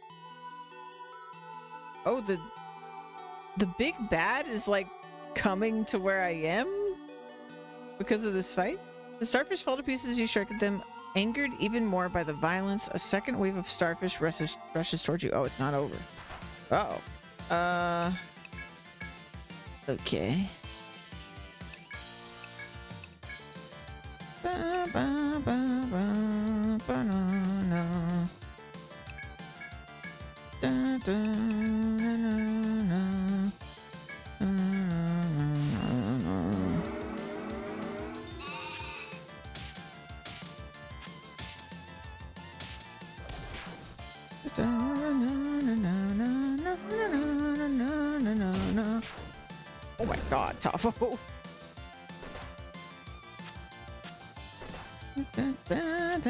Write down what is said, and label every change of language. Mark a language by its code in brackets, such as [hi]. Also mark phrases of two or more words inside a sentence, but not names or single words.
[en] Oh, the big bad is like coming to where I am because of this fight. The starfish fall to pieces as you strike at them. Angered even more by the violence, a second wave of starfish rushes towards you. Oh, it's not over. Uh-oh. Okay. Ba, ba, ba, ba, ba, no, no. Da, da, na, na, na. Na, na, na, na. Da, na, na, na, na, na, na, na, na, na. Oh my god, Tafo. Da, da, da.